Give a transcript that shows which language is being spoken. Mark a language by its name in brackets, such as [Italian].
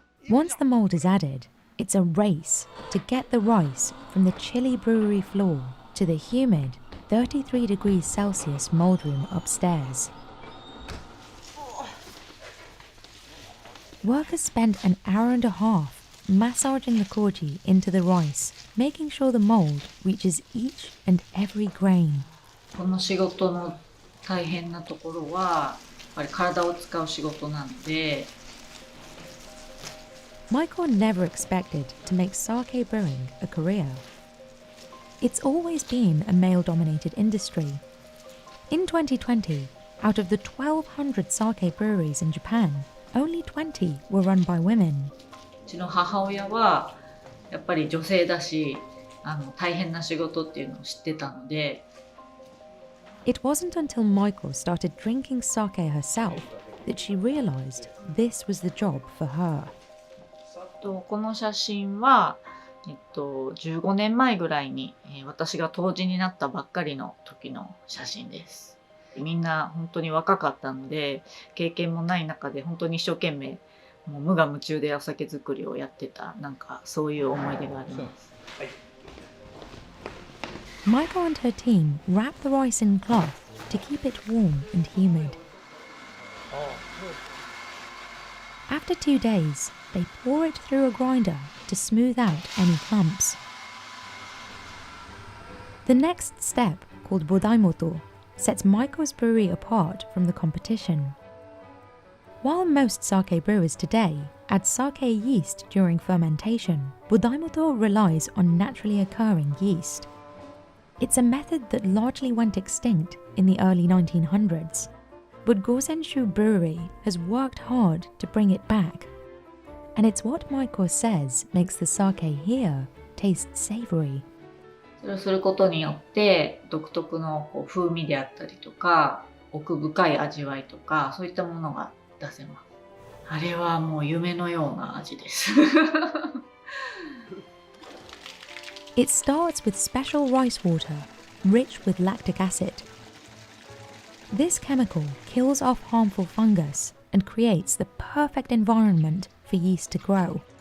[English] Once the mold is added, it's a race to get the rice from the chilly brewery floor to the humid 33 degrees Celsius mold room upstairs. Workers spend an hour and a half massaging the koji into the rice, making sure the mold reaches each and every grain. [Japanese] この仕事の大変なところはやっぱり体を使う仕事なので。 [English] Maiko never expected to make sake brewing a career. It's always been a male-dominated industry. In 2020, out of the 1,200 sake breweries in Japan, only 20 were run by women. [Japanese] うちの母親はやっぱり女性だし、大変な仕事っていうのを知ってたので。 [English] It wasn't until Maiko started drinking sake herself that she realized this was the job for her. [Japanese] この写真は、15年前ぐらいに、私が杜氏になったばっかりの時の写真です。みんな本当に若かったので、経験もない中で本当に一生懸命もう無我夢中でお酒作りをやってた、なんかそういう思い出があります。 [English] Maiko and her team wrap the rice in cloth to keep it warm and humid. After 2 days, they pour it through a grinder to smooth out any clumps. The next step, called bodaimoto, sets Maiko's brewery apart from the competition. While most sake brewers today add sake yeast during fermentation, bodaimoto relies on naturally occurring yeast. It's a method that largely went extinct in the early 1900s, but Gozenshu Brewery has worked hard to bring it back. And it's what Maiko says makes the sake here taste savory. [Japanese] それをすることによって独特の風味であったりとか奥深い味わいとかそういったものが出せます。あれはもう夢のような味です。 [English] It starts with special rice water, rich with lactic acid. This chemical kills off harmful fungus and creates the perfect environment for yeast to grow.